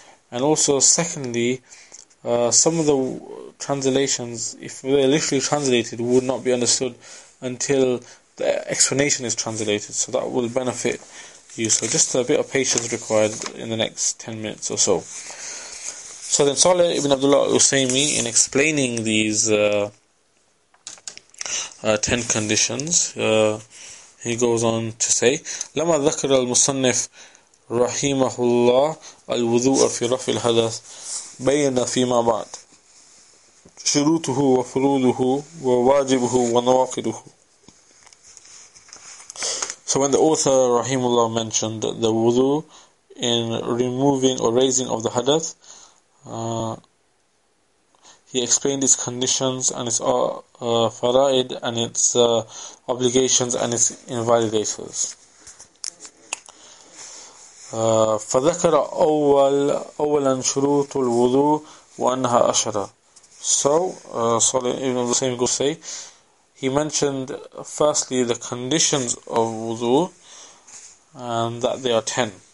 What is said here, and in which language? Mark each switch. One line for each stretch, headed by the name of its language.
English: And also, secondly, some of the translations, if they're literally translated, would not be understood until the explanation is translated, so that will benefit you. So just a bit of patience required in the next 10 minutes or so. So then Saleh ibn Abdul Usaymee, in explaining these 10 conditions, he goes on to say,
Arabic: لما ذكر المصنف رحمه الله الوضوء في رفع الحدث بين فيما بعد شروطه وفروضه وواجبه ونواقضه.
English: So when the author rahimahullah mentioned the wudu in removing or raising of the hadath, he explained its conditions and its fara'id and its obligations and its invalidators.
Arabic: فذكر أولا شروط الوضوء وأنها عشرة.
English: So Saleh ibn Abdul Wahaab goes say, he mentioned firstly the conditions of wudu, and that they are 10.